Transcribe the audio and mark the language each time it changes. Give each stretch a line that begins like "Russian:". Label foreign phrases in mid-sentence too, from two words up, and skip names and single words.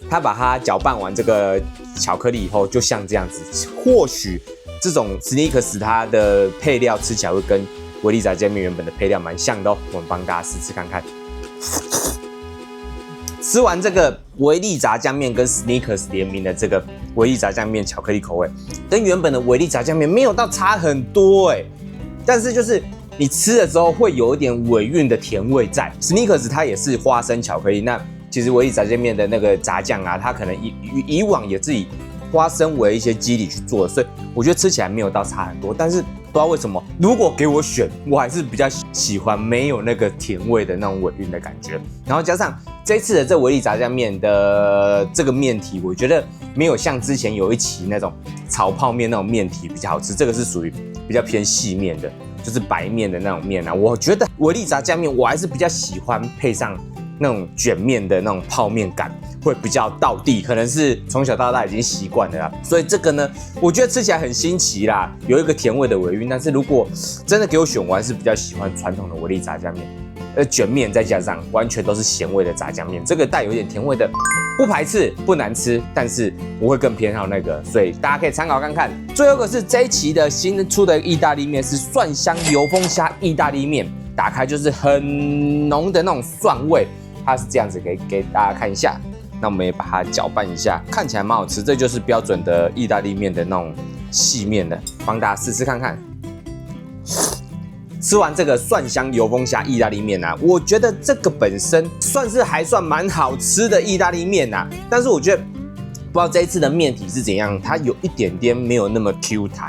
Chinese: 它把它攪拌完這個巧克力以後，就像這樣子，或許這種 Snickers 它的配料吃起來會跟維力炸醬麵原本的配料蠻像的哦。我們幫大家試吃看看。吃完這個維力炸醬麵跟 Snickers 聯名的這個維力炸醬麵巧克力口味，跟原本的維力炸醬麵沒有到差很多欸。但是就是你吃的時候會有一點尾韻的甜味在。Snickers 它也是花生巧克力，那其實維力炸醬麵的那個炸醬啊，它可能以往也是以花生為一些基底去做的，所以我覺得吃起來沒有到差很多。但是不知道為什麼，如果給我選，我還是比較喜歡沒有那個甜味的那種尾韻的感覺。然後加上這一次的這維力炸醬麵的這個麵體，我覺得沒有像之前有一期那種炒泡麵那種麵體比較好吃，這個是屬於比較偏細麵的，就是白麵的那種麵啊。我覺得維力炸醬麵我還是比較喜歡配上那種捲麵的那種泡麵感，會比較道地，可能是從小到大已經習慣了啦。所以這個呢，我覺得吃起來很新奇啦，有一個甜味的尾韻。但是如果真的給我選，我還是比較喜歡傳統的維力炸醬麵，捲麵再加上完全都是鹹味的炸醬麵，這個帶有一點甜味的，不排斥，不難吃，但是我會更偏好那個，所以大家可以參考看看。最後一個是這一期的新出的意大利麵，是蒜香油封蝦意大利麵，打開就是很濃的那種蒜味，它是這樣子，給大家看一下。那我們也把它攪拌一下，看起來蠻好吃，這就是標準的意大利麵的那種細麵的，幫大家試試看看。吃完這個蒜香油封蝦意大利麵啊，我覺得這個本身還算蠻好吃的意大利麵啊，但是我覺得不知道這一次的麵體是怎樣，它有一點點沒有那麼 Q 彈。